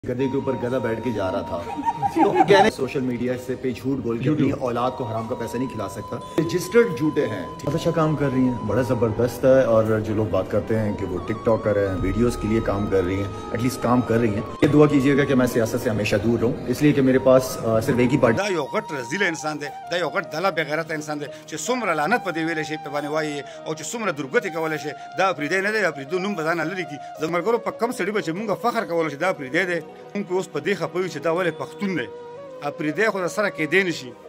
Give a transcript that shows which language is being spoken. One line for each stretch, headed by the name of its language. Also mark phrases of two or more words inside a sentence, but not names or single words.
Urdu: گدھے کے اوپر گدھا بیٹھ کے جا رہا تھا۔ تو کہنے
English: social media
Urdu: سے پے جھوٹ بول کے اپنی اولاد کو حرام کا پیسہ نہیں کھلا سکتا. رجسٹرڈ جھوٹے ہیں، بہت اچھا کام کر رہی ہیں، بڑا زبردست ہے. اور جو لوگ بات کرتے ہیں کہ وہ ٹک ٹاکر ہیں، ویڈیوز کے لیے کام کر رہی ہیں، ایٹ لیسٹ کام کر رہی ہیں. یہ دعا کیجیے گا کہ میں سیاست سے ہمیشہ دور رہوں، اس لیے کہ میرے پاس صرف ایک ہی پارٹی.
Pashto: دا یو غټ رزیل انسان دی، دا یو غټ دله بې غیرته انسان دی چې څومره لعنت په دې ویلی شي په باندې وایي او چې څومره درګوتې کولی شي. دا پرېدی نه دی، دا پرېدو نوم به ځانه لرې کړي. زموږ ملګرو په کم سړي به چې مونږ فخر کولی شي دا پرېدی دی، مونږ پې اوس په دې خفه یو چې دا ولې پښتون دی. پرېدی خو د سره کېدی نه شي.